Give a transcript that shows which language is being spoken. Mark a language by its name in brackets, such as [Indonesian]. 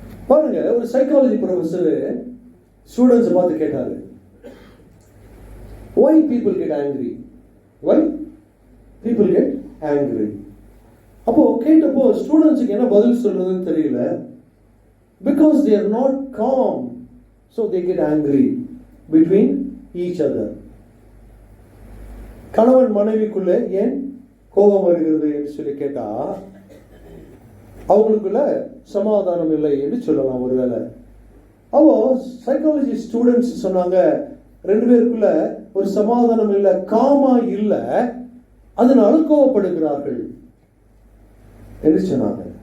[Tamil] பாருங்க, ஒரு psychology professor ஸ்டூடெண்ட்ஸை பார்த்து கேட்டாரு, [English] why people get angry? Why people get angry? [Tamil] அப்போ கேட்டப்போ ஸ்டூடெண்ட்ஸுக்கு என்ன பதில் சொல்றதுன்னு தெரியல. [English] Because they are not calm, so they get angry between each other. [Tamil] கணவன் மனைவிக்குள்ள ஏன் கோபம் வருகிறது என்று சொல்லி கேட்டா, அவங்களுக்குள்ள சமாதானம் இல்லை என்று சொல்லலாம் ஒருவேளை. அப்போ சைக்காலஜி ஸ்டூடெண்ட்ஸ் சொன்னாங்க, ரெண்டு பேருக்குள்ள ஒரு சமாதானம் இல்லை, காமா இல்லை, அதனால கோபப்படுகிறார்கள் என்று சொன்னாங்க.